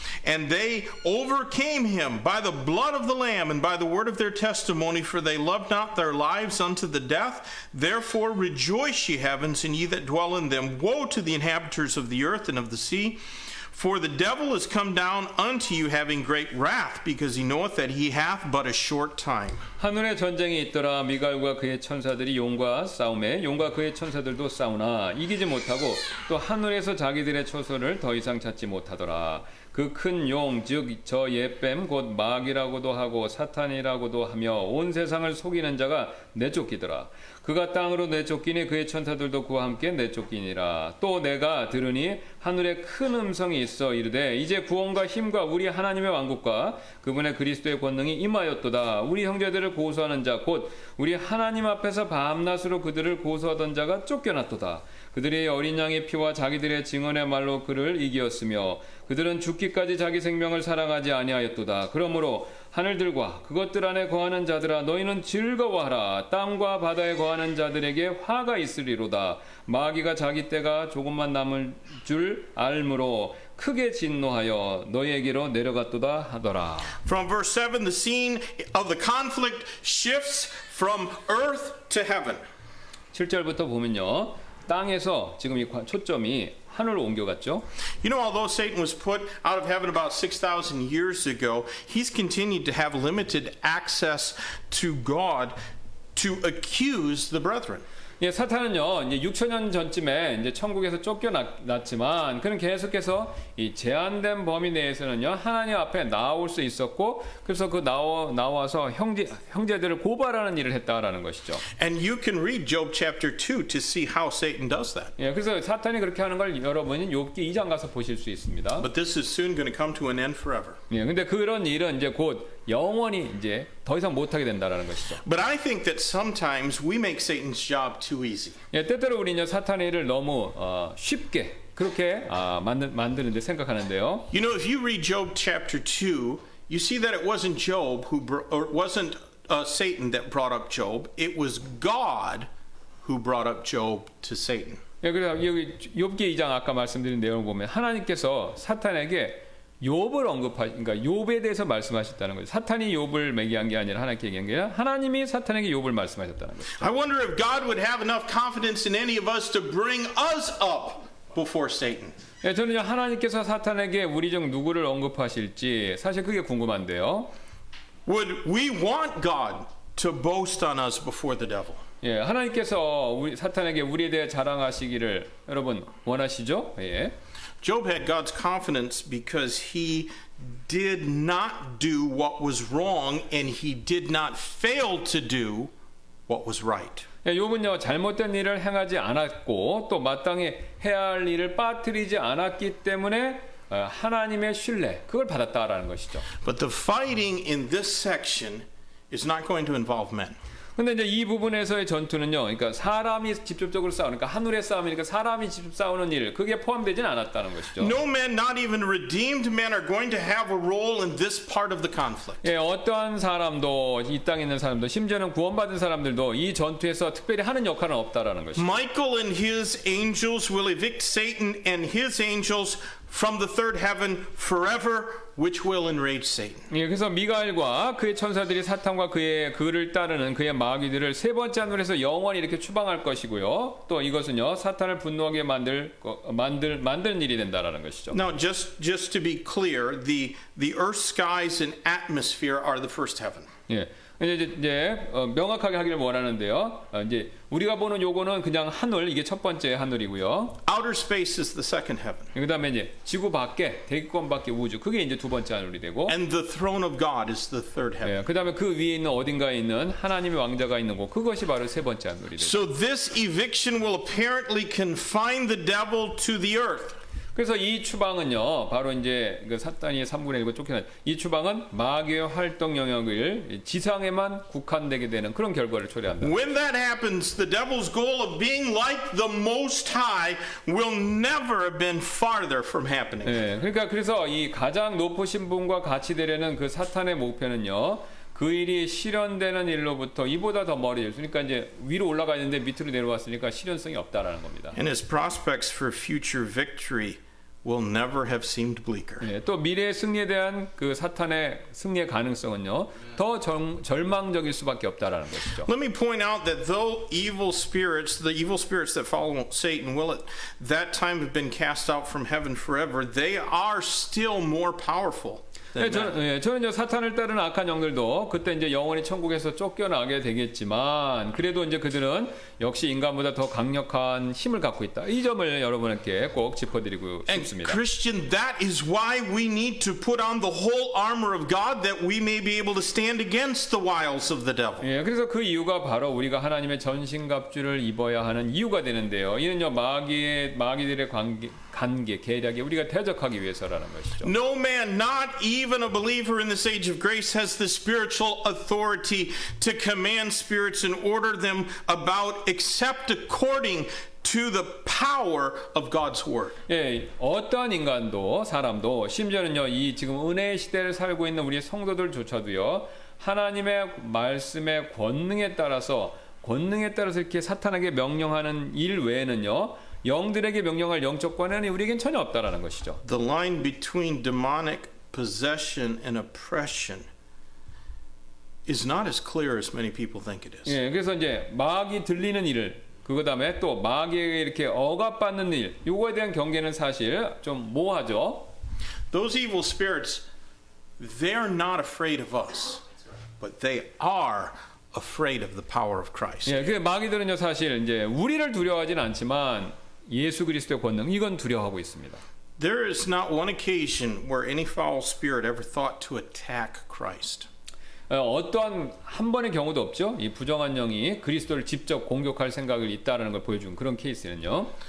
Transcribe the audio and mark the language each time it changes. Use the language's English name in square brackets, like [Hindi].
[English] And they overcame him by the blood of the Lamb and by the word of their testimony, for they loved not their lives unto the death. Therefore rejoice, ye heavens, and ye that dwell in them. Woe to the inhabitants of the earth and of the sea. For the devil is come down unto you, having great wrath, because he knoweth that he hath but a short time. [Korean] 하늘에 전쟁이 있더라. 미갈과 그의 천사들이 용과 싸움에 용과 그의 천사들도 싸우나 이기지 못하고 또 하늘에서 자기들의 초소를 더 이상 찾지 못하더라. 그 큰 용 즉 저 옛뱀 곧 마귀라고도 하고 사탄이라고도 하며 온 세상을 속이는 자가 내쫓기더라. 그가 땅으로 내쫓기니 그의 천사들도 그와 함께 내쫓기니라. 또 내가 들으니 하늘에 큰 음성이 있어 이르되 이제 구원과 힘과 우리 하나님의 왕국과 그분의 그리스도의 권능이 임하였도다. 우리 형제들을 고소하는 자 곧 우리 하나님 앞에서 밤낮으로 그들을 고소하던 자가 쫓겨났도다. 그들이 어린 양의 피와 자기들의 증언의 말로 그를 이기었으며 그들은 죽기까지 자기 생명을 사랑하지 아니하였도다. 그러므로 하늘들과 그것들 안에 거하는 자들아 너희는 즐거워하라. 땅과 바다에 거하는 자들에게 화가 있으리로다. 마귀가 자기 때가 조금만 남을 줄 알므로 크게 진노하여 너희에게로 내려갔도다 하더라. [English] From verse 7, the scene of the conflict shifts from earth to heaven. [Korean] 7절부터 보면요. 땅에서 지금 이 초점이 하늘로 옮겨갔죠. [English] You know, although Satan was put out of heaven about 6,000 years ago, he's continued to have limited access to God to accuse the brethren. [Korean] 사탄은요, 이제 6천년 전쯤에 이제 천국에서 쫓겨났지만, 그는 계속해서 이 제한된 범위 내에서는요, 하나님 앞에 나올 수 있었고, 그래서 그 나와서 형제들을 고발하는 일을 했다라는 것이죠. [English] And you can read Job chapter 2 to see how Satan does that. [Korean] 그래서 사탄이 그렇게 하는 걸 여러분이 욥기 2장 가서 보실 수 있습니다. [English] But this is soon going to come to an end forever. [Korean] 근데 그런 일은 이제 곧 영원히 이제 더 이상 못하게 된다라는 것이죠. [English] But I think that sometimes we make Satan's job too easy. [Korean] 때때로 우리는 사탄의 일을 너무 쉽게 그렇게 만드는데 생각하는데요. [English] You know, if you read Job chapter 2, you see that it wasn't Job or wasn't Satan that brought up Job. It was God who brought up Job to Satan. [Korean] 그래서 여기 욥기 2장 아까 말씀드린 내용을 보면 하나님께서 사탄에게 그러니까 욥에 대해서 말씀하셨다는 거죠. 사탄이 욥을 매기한 게 아니라 하나님께 얘기한 게 아니라 하나님이 사탄에게 욥을 말씀하셨다는 거죠. [English] I wonder if God would have enough confidence in any of us to bring us up before Satan. [Korean] 저는 하나님께서 사탄에게 우리 중 누구를 언급하실지 사실 그게 궁금한데요. [English] Would we want God to boast on us before the devil? [Korean] 하나님께서 사탄에게 우리에 대해 자랑하시기를 여러분 원하시죠? [English] Job had God's confidence because he did not do what was wrong and he did not fail to do what was right. [Korean] 욥은요 잘못된 일을 행하지 않았고 또 마땅히 해야 할 일을 빠뜨리지 않았기 때문에 하나님의 신뢰 그걸 받았다라는 것이죠. [English] But the fighting in this section is not going to involve men. [Korean] 근데 이제 이 부분에서의 전투는요, 그러니까 사람이 직접적으로 싸우는, 그러니까 하늘의 싸움이니까 사람이 직접 싸우는 일, 그게 포함되지는 않았다는 것이죠. [English] No man, not even redeemed men, are going to have a role in this part of the conflict. [Korean] 어떠한 사람도 이 땅에 있는 사람도, 심지어는 구원받은 사람들도 이 전투에서 특별히 하는 역할은 없다라는 것이죠. [English] Michael and his angels will evict Satan and his angels from the third heaven forever, which will enrage Satan. [Korean] 그래서 미가엘과 그의 천사들이 사탄과 그를 따르는 그의 마귀들을 세 번째 하늘에서 영원히 이렇게 추방할 것이고요. 또 이것은요 사탄을 분노하게 만드는 일이 된다라는 것이죠. [English] Now, just to be clear, the earth, skies, and atmosphere are the first heaven. [Korean] 이제 명확하게 하기를 원하는데요. 이제 우리가 보는 요거는 그냥 하늘, 이게 첫 번째 하늘이고요. [English] Outer space is the second heaven. [Korean] 그다음에 이제 지구 밖에, 대기권 밖에 우주, 그게 이제 두 번째 하늘이 되고. [English] And the throne of God is the third heaven. [Korean] 예, 그다음에 그 위에 있는 어딘가에 있는 하나님의 왕자가 있는 곳, 그것이 바로 세 번째 하늘이 되죠. [English] So this eviction will apparently confine the devil to the earth. [Korean] 그래서 이 추방은요, 바로 이제 그 사탄이 3분의 1을 쫓겨난 이 추방은 마귀의 활동 영역을 지상에만 국한되게 되는 그런 결과를 초래한다. [English] When that happens, the devil's goal of being like the Most High will never have been farther from happening. [Korean] 예, 그러니까 그래서 이 가장 높으신 분과 같이 되려는 그 사탄의 목표는요, 그 일이 실현되는 일로부터 이보다 더 멀리, 그러니까 이제 위로 올라가 있는데 밑으로 내려왔으니까 실현성이 없다라는 겁니다. [English] And his prospects for future victory will never have seemed bleaker. [Korean] 예, 또 미래의 승리에 대한 그 사탄의 승리의 가능성은요, 더 절망적일 수밖에 없다라는 것이죠. [English] Let me point out that though the evil spirits that follow Satan will at that time have been cast out from heaven forever, they are still more powerful. [Korean] 네, 저는 이제 사탄을 따르는 악한 영들도 그때 이제 영원히 천국에서 쫓겨나게 되겠지만, 그래도 이제 그들은 역시 인간보다 더 강력한 힘을 갖고 있다. 이 점을 여러분께 꼭 짚어드리고 [English] And [Korean] 싶습니다. [English] Christian, that is why we need to put on the whole armor of God that we may be able to stand against the wiles of the devil. [Korean] 예, 그래서 그 이유가 바로 우리가 하나님의 전신갑주를 입어야 하는 이유가 되는데요. 이는요, 마귀들의 관계, 계략에 우리가 대적하기 위해서라는 것이죠. [English] No man, not even a believer in this age of grace, has the spiritual authority to command spirits and order them about except according to the power of God's word. [Korean] 예, 어떠한 인간도 사람도 심지어는요, 이 지금 은혜의 시대를 살고 있는 우리 성도들조차도요, 하나님의 말씀의 권능에 따라서 이렇게 사탄에게 명령하는 일 외에는요, 영들에게 명령할 영적 권한이 우리에겐 전혀 없다라는 것이죠. [English] The line between demonic possession and oppression is not as clear as many people think it is. [Korean] 예, 그래서 이제 마귀 들리는 일을, 그다음에 또 마귀에게 이렇게 억압받는 일, 요거에 대한 경계는 사실 좀 모호하죠. [English] Those evil spirits, they're not afraid of us, but they are afraid of the power of Christ. [Korean] 예, 그 마귀들은요, 사실 이제 우리를 두려워하진 않지만 예수 그리스도의 권능, 이건 두려워하고 있습니다. [English] There is not one occasion where any foul spirit ever thought to attack Christ. [Korean] 어떠한 한 번의 경우도 없죠. 이 부정한 영이 그리스도를 직접 공격할 생각을 있다라는 걸 보여준 그런 케이스는요.